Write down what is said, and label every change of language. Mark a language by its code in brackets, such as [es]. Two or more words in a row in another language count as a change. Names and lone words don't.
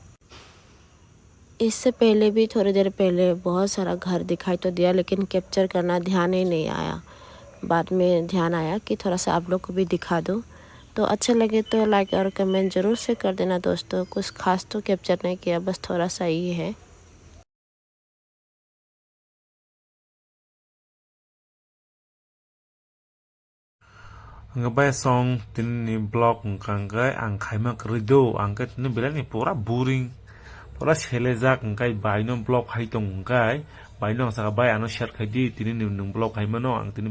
[hi] इससे पहले भी थोड़ी देर पहले बहुत सारा घर दिखाई तो दिया, लेकिन कैप्चर करना ध्यान ही नहीं आया। बाद में ध्यान आया कि थोड़ा सा आप लोग को भी दिखा दूँ। तो अच्छा लगे तो लाइक और कमेंट ज़रूर से कर देना दोस्तों। कुछ खास तो कैप्चर नहीं किया, बस थोड़ा सा ही है। [trp] Ngabai song tini blog ngkai ang khaima krido angka tini bilani pura boring pura selezak ngkai baino blog khai tong ngkai baino saka bai ano share khai di tini ning blog khai mano ang tini